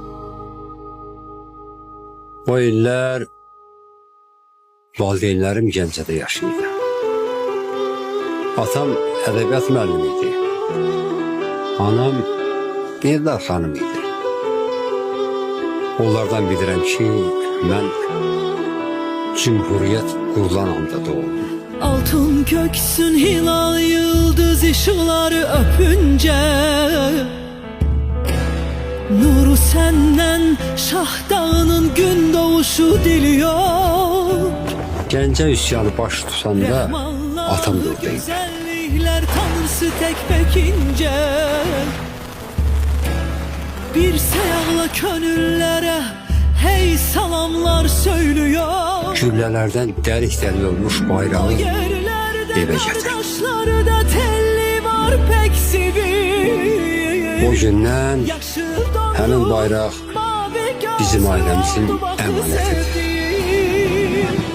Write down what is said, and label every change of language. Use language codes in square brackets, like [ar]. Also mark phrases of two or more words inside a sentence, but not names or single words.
[az] O illər valideynlərim Gəncədə yaşayırdı. Atam ədəbiyyat müəllimi idi. Anam Eldar xanım idi. Onlardan bilirəm ki, mən Cumhuriyyət qurulan anda doğdum. [tr] Altın köksün hilal yıldız ışıkları öpünce Nuru senden Şah Dağı'nın gün doğuşu diliyor. [az] Gəncə üsyanı baş tutanda atam da oradaydı. [tr] Güzellikler tanrısı tek pekince Bir seyahla könüllere hey salamlar söylüyor. [az] Güllələrdən dəlik-dəlik olmuş bayrağı evə gətirdim. [tr] Da telli var pek sivil. [az] O gündən həmin bayraq bizim ailəmizin əmanətidir.